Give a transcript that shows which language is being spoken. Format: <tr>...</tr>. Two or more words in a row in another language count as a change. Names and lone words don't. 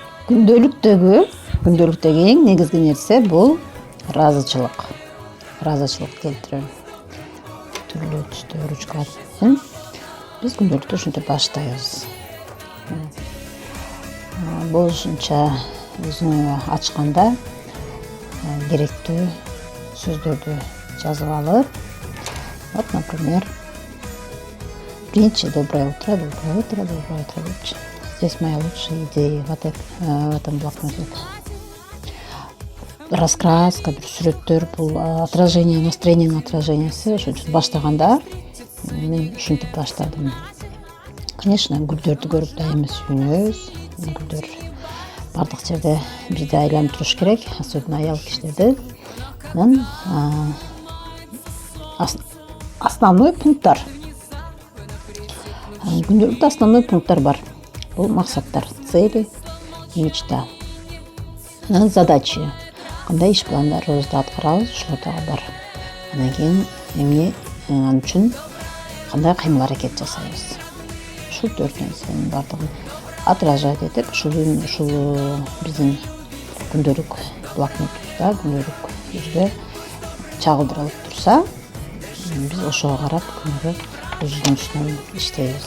<ky>күндөлүктөгү эң негизги нерсе бул ыраазычылык келтирүү. Түрлүү түстө ручкалар менен биз күндөлүктү ушинтип баштайбыз. Болушунча өзүңө ачканда керектүү сөздөрдү жазып алып,</ky> <ru>вот, например, принчи доброе утро депчи. Здесь мои лучшие идеи в этом блокноте. Раскраска,</ru> <ky>бир сүрөттөр, бул отражение, настроениянын отражениясы. Ошон үчүн баштаганда мен ушинтип баштадым. Конечно, гүлдөрдү көрүп дайыма сүйүнөбүз. Гүлдөр бардык жерде бизди айланып туруш керек, особенно аял кишилерди. Анан основной пункттар. Күндөлүктө основной пункттар бар. Бул максаттар,</ky> <ru>цели и мечта.</ru> <ky>Анан задачи. Кандай иш пландарыбызды аткарабыз, ушулар дагы бар. Анан кийин ал үчүн кандай кыймыл аракет жасайбыз. Ушул 4 нерсенин бардыгын отражать этип, ушул биздин күндөлүк блокнотубузда, күндөлүк жүздө чагылдырылып турса, биз ошого карап күнгө өзүбүздүн үстүнөн иштейбиз.</ky>